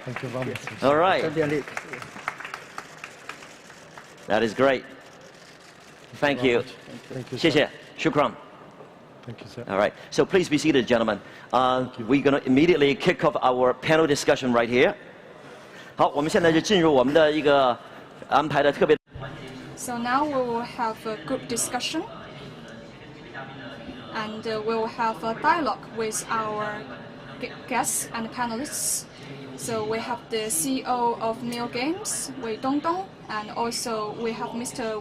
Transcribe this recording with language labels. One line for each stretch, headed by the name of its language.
English: Thank you very much. All right. That is great. Thank you. Thank you.
Chinese: 谢谢.Shukran.
English: Thank you, sir. All right. So please be seated, gentlemen. We're going to immediately kick off our panel discussion right here.
Chinese: 好，我们现在就进入我们的一个安排的特别。
English: So now we will have a group discussion, and we will have a dialogue with our guests and panelists. So we have the CEO of Neo Games, Dongdong, and also we have Mr.